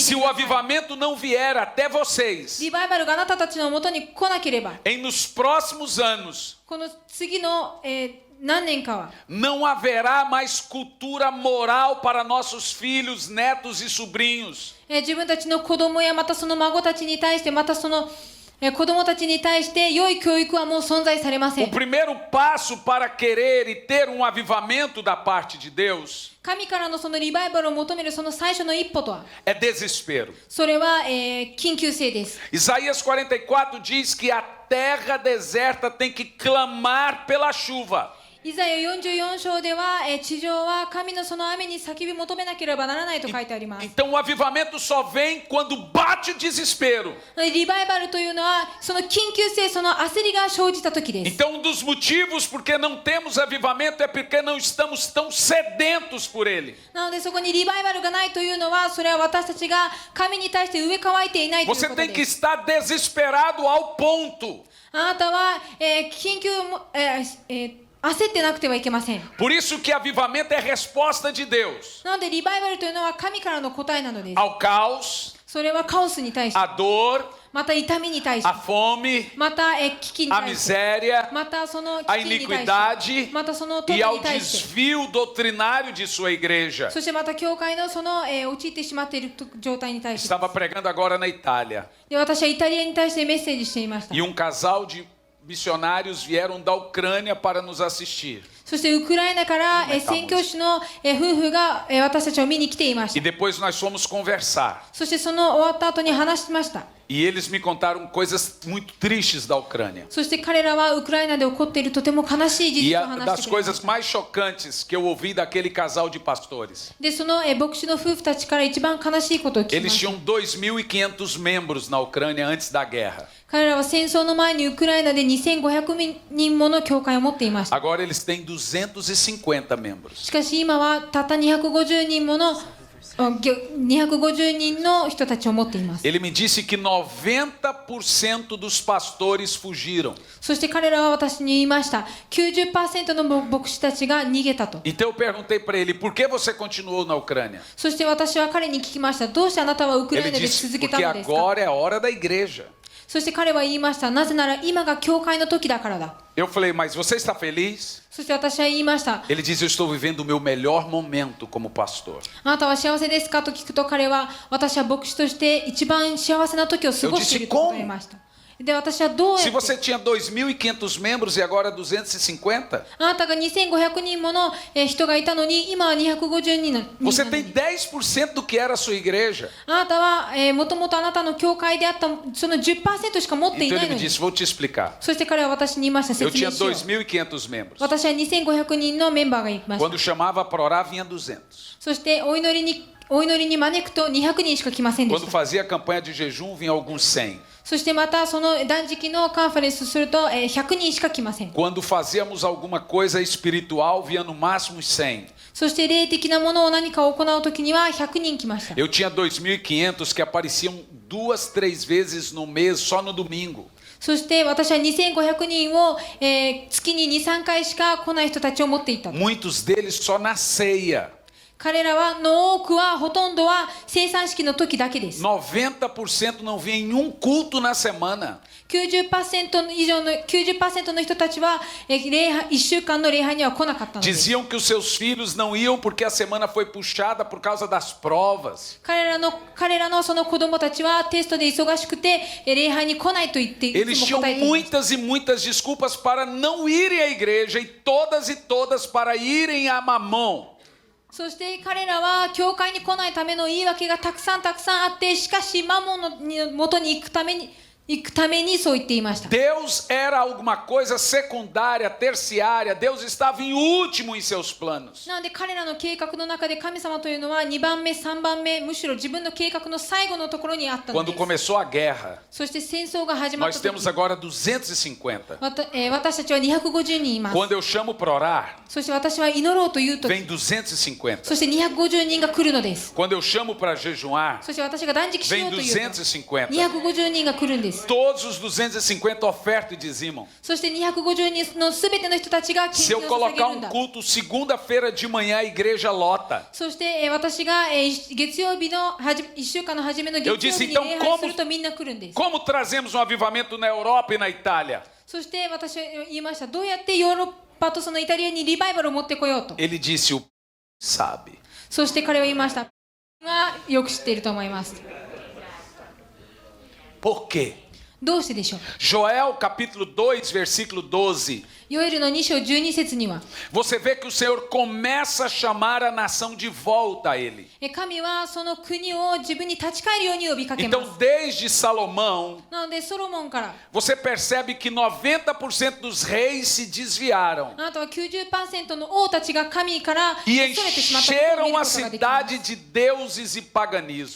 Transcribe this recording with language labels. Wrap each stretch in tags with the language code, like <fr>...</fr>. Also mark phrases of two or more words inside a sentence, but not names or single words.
<pt>Se</pt> <ja>く</ja> <pt>o</pt> <ja>ださい。</ja> <pt>avivamento não vier até vocês</pt> <ja>リバイバルがあなたたちのもとに来なければ、</ja> <pt>nos próximos anos,</pt> <ja>この次の、何年かは</ja> <pt>não haverá mais cultura moral para nossos filhos, netos e sobrinhos.</pt> <ja>自分たちの子供やまたその孫たちに対してまたその子供たちに対して良い教育はもう存在されませ</ja> <pt>O</pt> <ja>ん。</ja> <pt>primeiro passo para querer e ter um avivamento da parte de Deus</pt> <ja>神からのそのリバイバルを求めるその最初の一歩とは、</ja> <pt>é desespero.</pt> <ja>それは、緊急性です。</ja> <pt>Isaías 44 diz que a terra deserta tem que clamar pela chuva.</pt> <ja>イザヤ44章では、地上は神のその雨に叫び求めなければならないと書いてあります。</ja> <pt>Então o avivamento só vem quando bate o desespero.</pt> <ja>リバイバルというのはその緊急性、その焦りが生じた時です。</ja> <pt>Então um dos motivos porque não temos avivamento é porque não estamos tão sedentos por ele.</pt> <ja>なのでそこにリバイバルがないというのは、それは私たちが神に対して植え替えていないという</ja> <pt>Você</pt> <ja>こと</ja> <pt>tem que</pt> <ja>です。</ja> <pt>estar desesperado ao ponto.</pt> <ja>あなたは、緊急も、焦ってなくてはいけません。</ja> <pt>Por isso que avivamento é resposta de Deus</pt> <ja>なのでリバイバルというのは神からの答えなのです。</ja> <pt>ao caos,</pt> <ja>それはカオスに対して、</ja> <pt>à dor,</pt> <ja>また痛みに対して、</ja> <pt>à fome,</pt> <ja>また、危機に</ja> <pt>à</pt> <ja>対して、</ja> <pt>miséria,</pt> <ja>またその</ja> <pt>à</pt> <ja>危機に対</ja> <pt>iniquidade</pt> <ja>して、またその富</ja> <pt>e ao</pt> <ja>に対して、</ja> <pt>desvio doutrinário de sua igreja.</pt> <ja>そしてまた教会のその、陥ってしまっている状態に対して。</ja> <pt>Estava pregando agora na Itália</pt> <ja>で私はイタリアに対してメッセージしていました。</ja> <pt>e um casal de missionários vieram da Ucrânia para nos assistir.</pt> <ja>そしてウクライナから、宣教師の、夫婦が、私たちを見に来ていまし</ja> <pt>E</pt> <ja>た。</ja> <pt>depois nós fomos conversar.</pt> <ja>そしてその終わった後に話しました。</ja> <pt>E eles me contaram coisas muito tristes da Ucrânia.</pt> <ja>そして彼らはウクライナで起こっているとても悲しい事</ja> <pt>E</pt> <ja>実を</ja> <pt>a</pt> <ja>話</ja> <pt>das</pt> <ja>してくれまし</ja> <pt>coisas</pt> <ja>た。</ja> <pt>mais chocantes que eu ouvi daquele casal de pastores.</pt> <ja>で、その、牧師の夫婦たちから一番悲しいことを聞きま</ja> <pt>Eles</pt> <ja>した。</ja> <pt>tinham 2.500 membros na Ucrânia antes da guerra.</pt> <ja>彼らは戦争の前にウクライナで2500人もの教会を持っていました。</ja> <pt>Agora eles têm 250 membros.</pt> <ja>しかし今はたった250人もの250人の人たちを持っています。</ja> <pt>Ele me disse que 90% dos pastores fugiram.</pt> <ja>そして彼らは私に言いました。90% の牧師たちが逃げたと。</ja> <pt>Então eu perguntei para ele, por que você continuou na Ucrânia?</pt> <ja>そして私は彼に聞きました。どうしてあなたはウクラ</ja> <pt>Ele</pt> <ja>イナで</ja> <pt>disse,</pt> <ja>続けた</ja> <pt>porque</pt> <ja>のですか？</ja> <pt>agora é a hora da igreja.</pt> <ja>そして彼は言いました。なぜなら今が教会の時だからだ。</ja> <pt>Eu falei, mas você está feliz?</pt> <ja>そして私は言いました。</ja> <pt>Ele diz, eu estou vivendo o meu melhor momento como pastor.</pt> <ja>あなたは幸せですかと聞くと彼は、私は牧師として一番幸せな時を過ごしていると答えました。で、私はどうや</ja> <pt>Se</pt> <ja>って</ja> <pt>você tinha 2.500 membros e agora 250,</pt> <ja>あなたが2500人もの人がいたのに今は250人の</ja> <pt>você</pt> <ja>人なの</ja> <pt>tem</pt> <ja>に</ja> <pt>10% do que era a sua igreja.</pt> <ja>あなたはもともとあなたの教会であったその 10% しか持ってい</ja> <pt>Então</pt> <ja>ない</ja> <pt>ele</pt> <ja>の</ja> <pt>me</pt> <ja>に</ja> <pt>disse, vou te explicar.</pt> <ja>そして彼は私に言いました。</ja> <pt>Eu</pt> <ja>説</ja> <pt>tinha</pt> <ja>明しよう。</ja> <pt>2.500 membros.</pt> <ja>私は2500人のメンバーがいました。</ja> <pt>Quando chamava para orar, vinha 200.</pt> <ja>そしてお祈りに招くと200人しか来ませんでし</ja> <pt>Quando</pt> <ja>た。</ja> <pt>fazia a campanha de jejum, vinha alguns 100.</pt> <ja>そしてまたその断食のカンファレンスすると100人しか来ません。</ja> <pt>Quando fazíamos alguma coisa espiritual, vinha no máximo 100.</pt> <ja>そして霊的なものを何かを行うときには100人来ました。</ja> <pt>Eu tinha 2.500 que apareciam 2, 3 vezes no mês, só no domingo.</pt> <ja>そして私は2500人を、月に 2,3 回しか来ない人たちを持っていた。</ja> <pt>Muitos deles só na ceia.</pt> <ja>彼らの多くはほとんどは生産式の時だけです。</ja> <pt>90% não vinha em um culto na semana.</pt> <ja>90% 以上の 90% の人たちは1週間の礼拝には来なかったのです。</ja> <pt>Diziam que os seus filhos não iam porque a semana foi puxada por causa das provas.</pt> <ja>彼らのその子供たちはテストで忙しくて礼拝に来ないと言ってい</ja> <pt>Eles</pt> <ja>つも</ja> <pt>tinham</pt> <ja>答えていました。</ja> <pt>muitas e muitas desculpas para não irem à igreja e todas para irem a Mamon.</pt> <ja>そして彼らは教会に来ないための言い訳がたくさんあって、しかしマモンの元に行くためにそう言っていました。</ja> <pt>Deus era alguma coisa secundária, terciária. Deus estava em último em seus planos.</pt> <ja>なので彼らの計画の中で神様というのは2番目、3番目、むしろ自分の計画の最後のところにあったの</ja> <pt>Quando</pt> <ja>です。</ja> <pt>começou a guerra,</pt> <ja>そして戦争が始まっ</ja> <pt>nós</pt> <ja>た</ja> <pt>temos</pt> <ja>時、</ja> <pt>agora 250.</pt> <ja>私たちは250人います。</ja> <pt>Quando eu chamo para orar,</pt> <ja>そして私は祈ろうというと、</ja> <pt>vem 250.</pt> <ja>そして250人が来るのです。</ja> <pt>Quando eu chamo para jejuar,</pt> <ja>そして私が断食しよ</ja> <pt>vem</pt> <ja>うというと、 250. 250人が来るんです。 す。</ja> <pt>todos os 250 ofertam e dizimam.</pt> <ja>そして250人のすべての人たちが献</ja> <pt>Se eu</pt> <ja>金を捧げ</ja> <pt>colocar</pt> <ja>るんだ。</ja> <pt>culto segunda-feira de manhã, a igreja lota.</pt> <ja>そして私が月曜日の1週間の初めの月</ja> <pt>Eu</pt> <ja>曜</ja> <pt>disse,</pt> <ja>日に</ja> <pt>então,</pt> <ja>礼拝するとみんな来るんです。</ja> <pt>Como trazemos um avivamento na Europa e na Itália?</pt> <ja>そして私は言いました。どうやってヨーロッパとそのイタリアにリバイバルを持ってこようと。</ja> <pt>Ele disse, o sabe.</pt> <ja>そして彼は言いました。がよく知っていると思います。</ja> <pt>Por quê?</pt> <ja>どうしてでしょう。</ja> <pt>Joel capítulo 2, versículo 12.</pt> <ja>ヨエルの2章12節には、</ja> <pt>Você vê que o Senhor começa a chamar a nação de volta a Ele.</pt> <ja>神はその国を自分に立ち返るように呼びかけます。</ja> <pt>Então, desde Salomão,</pt> <ja>なのでソロモンから、</ja> <pt>você percebe que 90% dos reis se desviaram</pt> <ja>あなたは 90% の王たちが神からそ</ja> <pt>e</pt> <ja>れてしまったことを見る</ja> <pt>encheram</pt> <ja>こ</ja> <pt>a</pt> <ja>とができます。</ja> <pt>cidade de deuses e paganismo.</pt>